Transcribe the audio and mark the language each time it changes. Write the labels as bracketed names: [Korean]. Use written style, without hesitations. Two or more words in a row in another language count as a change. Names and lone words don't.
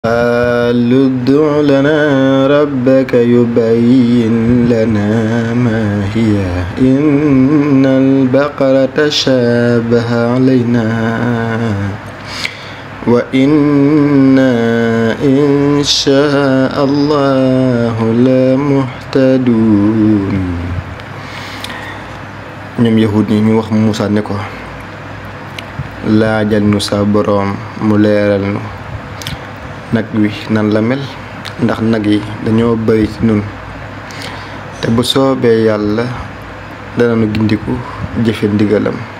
[Arabic] قالوا ادع لنا ربك يبين لنا ما هي إن البقرة تشابه علينا وإنا إن شاء الله لمهتدون. [Wolof] ñoom yahud ñi ñu wax Muusaa ne ko laajal nu sa boroom mu leeral nu nag wi nan la mel ndax nag yi dañoo bari ci nun te bu soobee yàlla danañu gindiku jëfe ndigalam.